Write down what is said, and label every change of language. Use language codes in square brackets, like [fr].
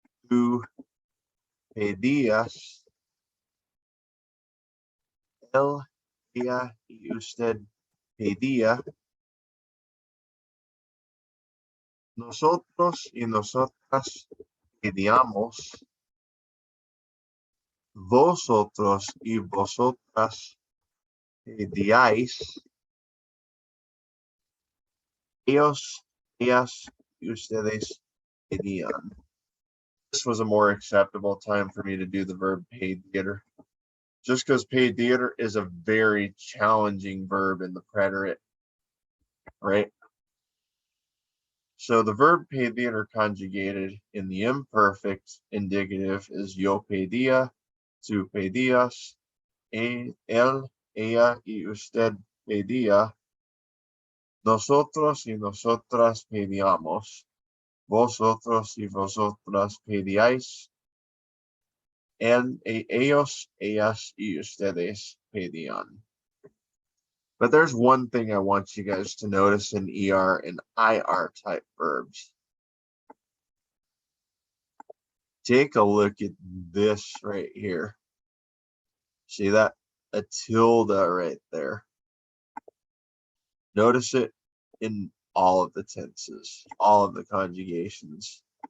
[es] tú pedías, él, ella y usted pedía, nosotros y nosotras pedíamos, vosotros y vosotras pedíais, ellos, ellas y ustedes pedían. [en] This was a more acceptable time for me to do the verb pedir. Just because pedir is a very challenging verb in the preterit, right? So the verb pedir conjugated in the imperfect indicative is [es] yo pedía, tú pedías, él, ella y usted pedía, nosotros y nosotras pedíamos, vosotros y vosotras pedíais, ellos, ellas y ustedes pedían. [en] But there's one thing I want you guys to notice in ER and IR type verbs. Take a look at this right here. See that? A tilde right there. Notice it in all of the tenses, all of the conjugations.